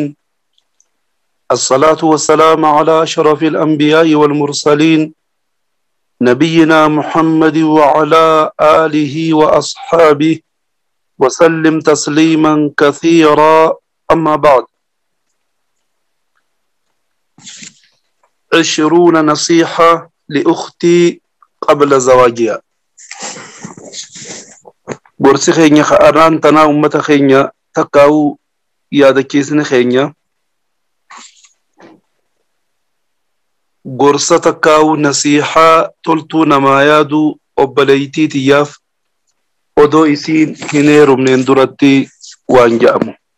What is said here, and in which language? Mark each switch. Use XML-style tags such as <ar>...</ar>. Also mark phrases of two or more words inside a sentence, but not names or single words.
<ar>الصلاة والسلام على أشرف الأنبياء والمرسلين نبينا محمد وعلى آله وأصحابه وسلم تسليما كثيرا. أما بعد، 20 نصيحة لأختي قبل زواجها.</ar> <om>Gorsi keenya ka'arraan tanaa ummata keenya takkaa'uu yaadachiisni keenya gorsa takkaa'uu nasiihaa toltuu namaa yaaduu obboleeytii tiyyaaf odoo isiin hin heerumneen duratti waan jedhamu.</om>